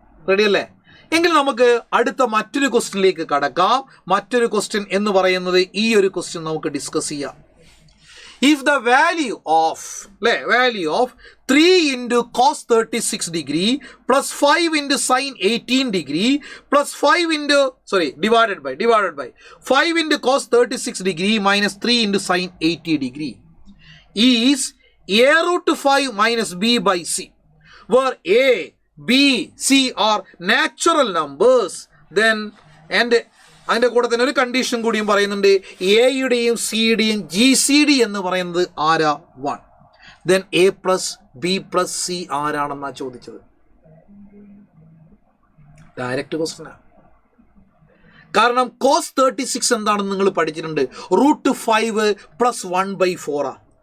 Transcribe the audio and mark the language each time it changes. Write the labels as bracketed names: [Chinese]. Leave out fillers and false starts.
[Malayalam] റെഡിയല്ലേ? എങ്കിൽ നമുക്ക് അടുത്ത മറ്റൊരു ക്വസ്റ്റ്യനിലേക്ക് കടക്കാം. മറ്റൊരു ക്വസ്റ്റ്യൻ എന്ന് പറയുന്നത് ഈ ഒരു ക്വസ്റ്റ്യൻ നമുക്ക് ഡിസ്കസ് ചെയ്യാം. [English] If the value of 3 into cos 36 degree plus 5 into sin 18 degree plus 5 into divided by 5 into cos 36 degree minus 3 into sin 80 degree is a root 5 minus b by c, where a, b, c are natural numbers, then and [Malayalam] അതിൻ്റെ കൂടെ തന്നെ ഒരു condition കൂടിയും പറയുന്നുണ്ട്. എയുടെയും സിയുടെയും GCD എന്ന് പറയുന്നത് ആരാ? 1. Then a plus B plus C ആരാണെന്നാണ് ചോദിച്ചത്. ഡയറക്റ്റ് ക്വസ്റ്റ്യനാണ്. കാരണം cos 36 എന്താണെന്ന് നിങ്ങൾ പഠിച്ചിട്ടുണ്ട്. √5 + 1/4.